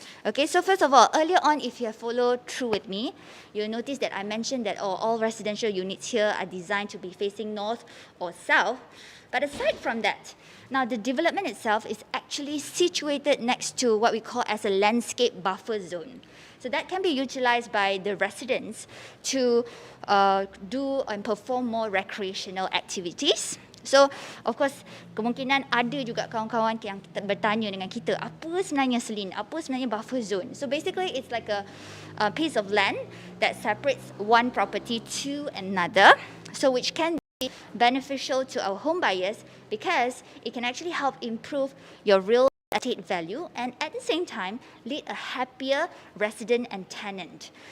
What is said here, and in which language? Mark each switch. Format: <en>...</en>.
<en>Okay, so first of all, earlier on, if you have followed through with me, you'll notice that I mentioned that all residential units here are designed to be facing north or south. But aside from that, now the development itself is actually situated next to what we call as a landscape buffer zone. So that can be utilized by the residents to do and perform more recreational activities. So, of course,</en> <ms>kemungkinan ada juga kawan-kawan yang bertanya dengan kita, apa sebenarnya Selin? Apa sebenarnya buffer zone?</ms> <en>So basically, it's like a piece of land that separates one property to another. So which can beneficial to our home buyers because it can actually help improve your real estate value and at the same time lead a happier resident and tenant.</en>